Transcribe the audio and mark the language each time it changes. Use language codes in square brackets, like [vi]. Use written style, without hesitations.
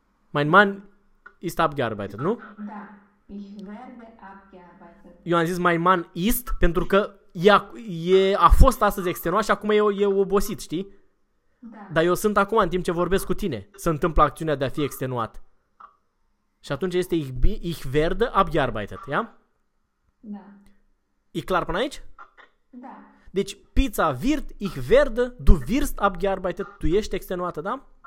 [de] Mein Mann ist abgearbeitet, nu? [ro] Da. [de] Ich werde abgearbeitet. [ro] Eu am zis [de] mein Mann ist [ro] pentru că a fost astăzi extenuat și acum e obosit, știi? Da. Dar eu sunt acum, în timp ce vorbesc cu tine, se întâmplă acțiunea de a fi extenuat. Și atunci este [de] ich werde abgearbeitet, [ro] ia? Da. E clar până aici? Da. Deci pizza wird [de] ich werde, du wirst abgearbeitet, [ro] tu ești extenuată, da?